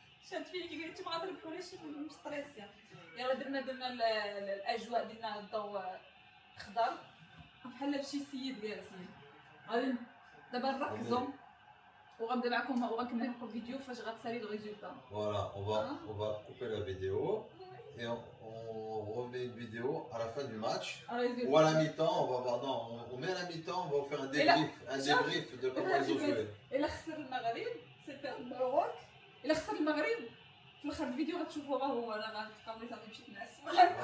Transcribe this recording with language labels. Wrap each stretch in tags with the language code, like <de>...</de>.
<ar>شاد فيا كي قلت ما غنربحوليش مستريسي. يلا درنا الاجواء ديالنا الضوء خضر بحال فشي سيد جالسين. غادي دابا نركزوا وغنبدا معكم وغنكمل لكم فيديو فاش غتسالي الريزولتا.</ar> <fr>Voilà, on va couper la vidéo et on remet une vidéo à la fin du match. Ou à la mi-temps, on va voir. Non, on met à la mi-temps, on va vous faire un débrief de comment ils ont joué.</fr> <ar>إلا خسر المغرب سيبقى المغرب. إلا خسر المغرب في الاخر الفيديو غتشوفوا راه هو انا غنبقى صافي مشيت نعس.</ar>